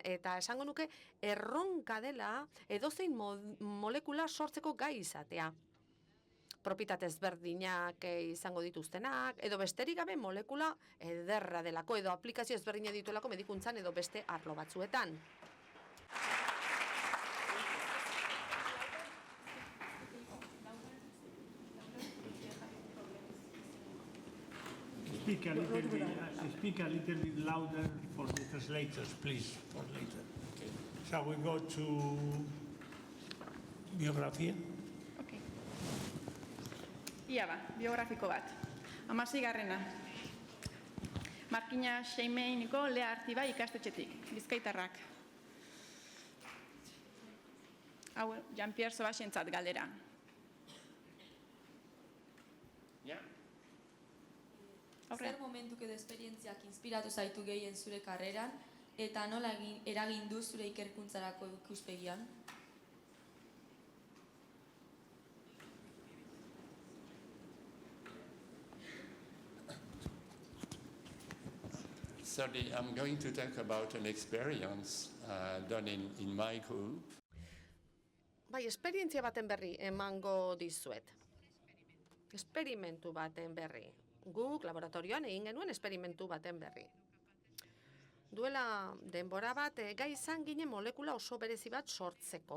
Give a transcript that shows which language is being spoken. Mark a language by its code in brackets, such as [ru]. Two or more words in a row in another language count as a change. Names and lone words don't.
[eu] Eta esango nuke erronka dela edozein molekula sortzeko gai izatea. Propietate ezberdinak izango dituztenak, edo besterik gabe molekula ederra delako, edo aplikazio ezberdinak dituelako medikuntzan edo beste arlo batzuetan. [en] Speak a little bit louder for the translators, please, for later. Okay. Shall we go to biografia? [eu] Okay. Ia biografiko bat. 16. Markina Xeimeiniko Lea Artiba ikastetxetik, Bizkaitarrak. Hau, Jean-Pierre Sobasentzat galdera. Zer momentuk edo esperientziak inspiratu zaitu gehien zure karreran, eta nola eragin du zure ikerkuntzarako ikuspegian? [en] Sorry, I'm going to talk about an experience done in my group. [eu] Bai, esperientzia baten berri emango dizuet. Esperimentu baten berri. Guk laboratorioan egin genuen esperimentu baten berri. duela denbora bat gai izan ginen molekula oso berezi bat sortzeko.